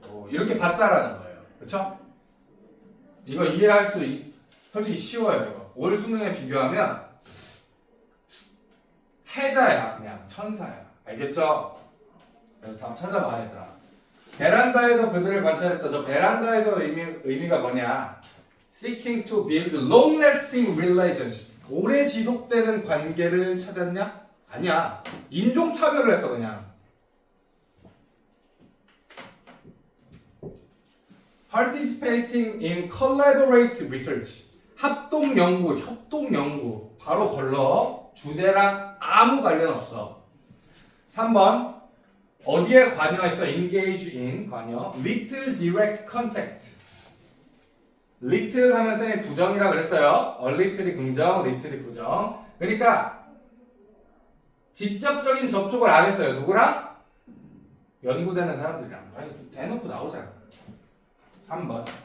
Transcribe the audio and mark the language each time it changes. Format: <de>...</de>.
<ko>이렇게 봤다라는 거예요. 그쵸? 이거 이해할 수 솔직히 쉬워요. 이거. 올 수능에 비교하면 해자야. 그냥 천사야. 알겠죠? 그래서 답 찾아봐 얘들아. 베란다에서 그들을 관찰했다. 저 베란다에서 의미가 뭐냐?</ko> <en>Seeking to build long-lasting relationship.</en> <ko>오래 지속되는 관계를 찾았냐? 아니야. 인종차별을 했어 그냥.</ko> <en>Participating in collaborative research.</en> <ko>협동 연구. 바로 걸러. 주제랑 아무 관련 없어. 3번. 어디에 관여했어?</ko> <en>engage in 관여. little direct contact.</en> <ko>little 하면 선생님이 부정이라 그랬어요. a little이 긍정, little이 부정. 그러니까 직접적인 접촉을 안 했어요. 누구랑? 연구되는 사람들이랑. 대놓고 나오잖아. 3번.</ko>